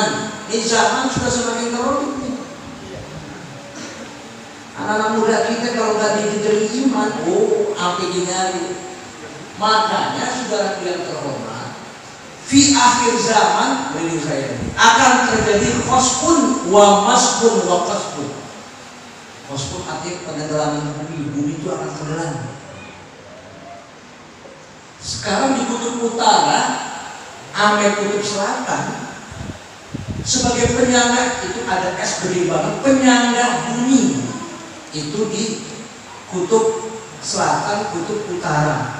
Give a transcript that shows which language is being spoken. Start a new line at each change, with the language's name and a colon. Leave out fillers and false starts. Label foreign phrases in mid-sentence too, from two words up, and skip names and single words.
Indonesian: Ini zaman sudah semakin terlalu. Anak-anak muda kita kalau nggak dididik iman, sampai gini. Makanya saudara yang terhormat,
Arabic: في آخر الزمان,
Indonesian: beri saya akan terjadi
Arabic: خسف ومسخ وقذف.
Indonesian: Kosmos artinya penenggelaman bumi. Bumi itu akan tenggelam. Sekarang di kutub utara, ame kutub selatan, sebagai penyangga itu ada es gede banget, penyangga bumi itu di kutub selatan, kutub utara.